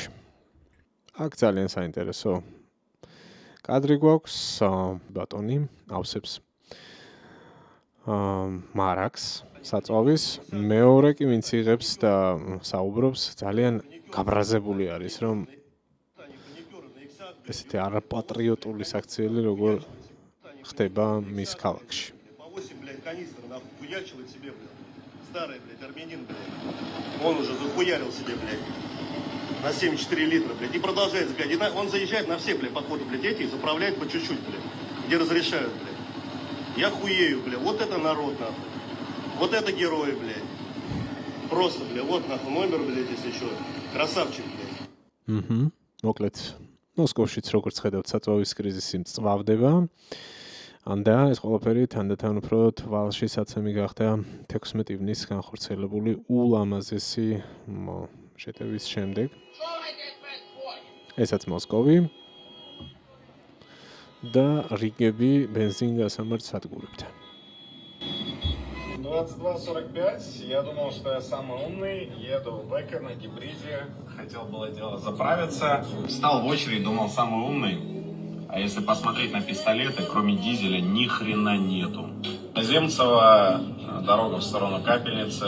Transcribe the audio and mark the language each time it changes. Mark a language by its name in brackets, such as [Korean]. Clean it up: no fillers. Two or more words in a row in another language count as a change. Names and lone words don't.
[Georgian] აქ ძალიან საინტერესო კადრი გვაქვს, ბატონი ავსებს მარაკს საწვავის, მეორე კი ვინც იღებს და საუბრობს, ძალიან გაბრაზებული არის, რომ ესეთი არაპატრიოტული საქციელი როგორ ხდება მის ქალაქში. [Russian] Старый, блядь, армянин, блядь. Он уже захуярил себе, блядь, на 74 литра, блядь, и продолжает, блядь. И он заезжает на все, блядь, походу, блядь, эти и заправляет по чуть-чуть, блядь, где разрешают, блядь. Я хуею, блядь, вот это народ, нахуй. Вот это герои, блядь. Просто, блядь, вот, нахуй, номер, блядь, если что. Красавчик, блядь. [Georgian] მოკლედ, მოსკოვშიც როგორც ხედავთ, საწვავის კრიზისი მწვავდება. და ეს ყველაფერი თანდათან უფრო თვალში საცემი გახდა 16 ივნის განხორციელებული ულამაზესი შეტევის შემდეგ. ესაც მოსკოვი და რიგები бензин-გასამართ სადგურებთან. 22:45. [Russian] Я думал, что я самый умный. Еду в Эко на гибриде. Хотел было дело заправиться. Встал в очередь, думал, самый умный. А если посмотреть на пистолеты, кроме дизеля, ни хрена нету. Земцево, дорога в сторону Капельницы.